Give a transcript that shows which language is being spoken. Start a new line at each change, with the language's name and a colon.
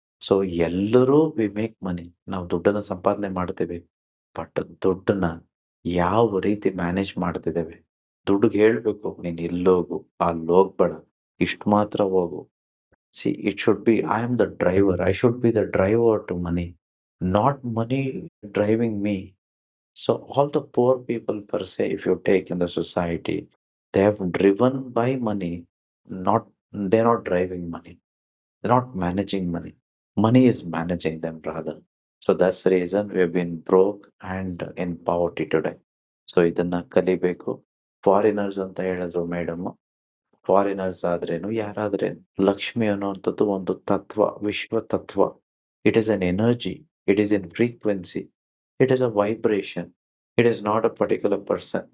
Kannada: So ಎಲ್ಲರೂ
English: we make money,
Kannada: ನಾವು ದುಡ್ಡನ್ನ ಸಂಪಾದನೆ ಮಾಡ್ತೇವೆ, ಬಟ್ ದುಡ್ಡನ್ನ ಯಾವ ರೀತಿ ಮ್ಯಾನೇಜ್ ಮಾಡ್ತಿದ್ದೇವೆ. ದುಡ್ಡಿಗೆ ಹೇಳ್ಬೇಕು, ನೀನ್ ಇಲ್ಲೋಗು, ಅಲ್ಲಿ ಹೋಗ್ಬೇಡ, ಇಷ್ಟು ಮಾತ್ರ ಹೋಗು.
English: See, it should be, I am the driver, I should be the driver to money, not money driving me. So all the poor people per se, if you take in the society, they have driven by money, not, they're not driving money. They're not managing money. Money is managing them rather. So that's the reason we have been broke and in poverty today.
Kannada: So ಇದನ್ನ ಕಲಿಬೇಕು. Foreigners ಅಂತ ಹೇಳಿದ್ರು madam, foreigners ಆದ್ರೇನು ಯಾರಾದ್ರೇನು, ಲಕ್ಷ್ಮಿ ಅನ್ನುವಂಥದ್ದು ಒಂದು ತತ್ವ, ವಿಶ್ವ ತತ್ವ.
English: It is an energy, it is in frequency, it is a vibration, it is not a particular person.